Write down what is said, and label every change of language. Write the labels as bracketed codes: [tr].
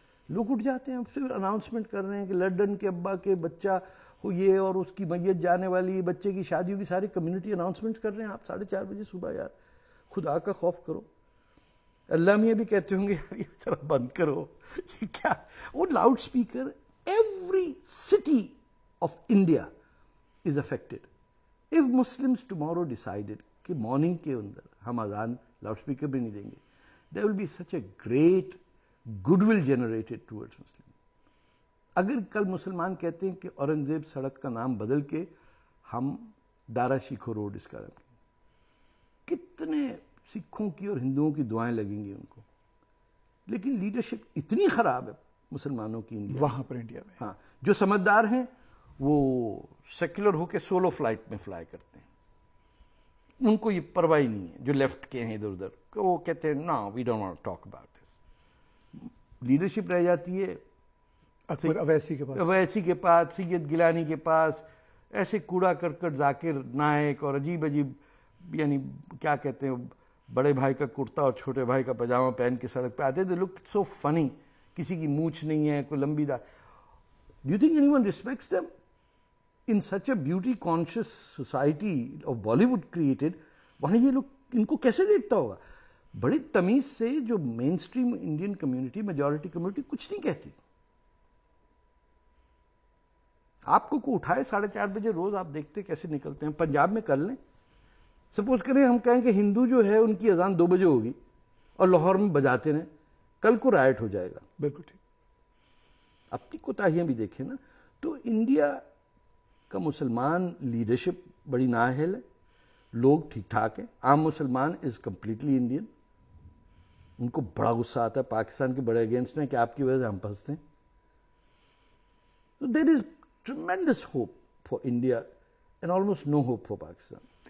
[ur] لوگ اٹھ جاتے ہیں, پھر اناؤنسمنٹ کر رہے ہیں کہ لنڈن کے ابا کے بچہ ہو یہ اور اس کی میت جانے والی, بچے کی شادی ہوگی, ساری کمیونٹی اناؤنسمنٹ کر رہے ہیں. آپ 4:30 بجے صبح, یار خدا کا خوف کرو. اللہ میاں بھی کہتے ہوں گے یار یہ ذرا بند کرو, یہ کیا. [en] وہ loud speaker every city of India is affected. If Muslims tomorrow decided [ur] کہ مارننگ کے اندر ہم اذان لاؤڈ اسپیکر بھی نہیں دیں گے, [en] there will be such a great goodwill generated towards Muslims. [ur] اگر کل مسلمان کہتے ہیں کہ اورنگزیب سڑک کا نام بدل کے ہم دارا شیکھو روڈ اس کا رکھیں, کتنے سکھوں کی اور ہندوؤں کی دعائیں لگیں گی ان کو. لیکن لیڈرشپ اتنی خراب ہے مسلمانوں کی انڈیا وہاں پر انڈیا میں. ہاں, جو سمجھدار ہیں وہ سیکولر ہو کے سولو فلائٹ میں فلائی کرتے ہیں, ان کو یہ پرواہ نہیں ہے. جو لیفٹ کے ہیں ادھر ادھر وہ کہتے ہیں نا [en] We don't want to talk about this. [ur] Leadership رہ جاتی ہے اویسی کے پاس, سید گیلانی کے پاس, ایسے کوڑا کرکٹ ذاکر نائک اور عجیب عجیب, یعنی کیا کہتے ہیں, بڑے بھائی کا کرتا اور چھوٹے بھائی کا پاجامہ پہن کے سڑک پہ آتے تھے. [en] look so funny, [ur] کسی کی مونچھ نہیں ہے, کوئی لمبی دا. [en] Do you think anyone respects them in such a beauty conscious society of Bollywood created? [ur] وہاں یہ لوگ ان کو کیسے دیکھتا ہوگا؟ بڑی تمیز سے جو مین stream Indian community, majority community کچھ نہیں کہتی. آپ کو اٹھائے 4:30 بجے روز, آپ دیکھتے کیسے نکلتے ہیں. پنجاب میں کر لیں, سپوز کریں ہم کہیں کہ ہندو جو ہے ان کی اذان 2 بجے ہوگی اور لاہور میں بجاتے رہیں, کل کو رائٹ ہو جائے گا. بالکل ٹھیک. اپنی کوتاہیاں بھی دیکھیں نا. تو انڈیا کا مسلمان لیڈرشپ بڑی نااہل ہے, لوگ ٹھیک ٹھاک ہیں. عام مسلمان [en] is completely Indian, [ur] ان کو بڑا غصہ آتا ہے پاکستان کے بڑے اگینسٹ ہیں کہ آپ کی وجہ سے ہم پھنستے ہیں. [en] So there is tremendous hope for India and almost no hope for Pakistan.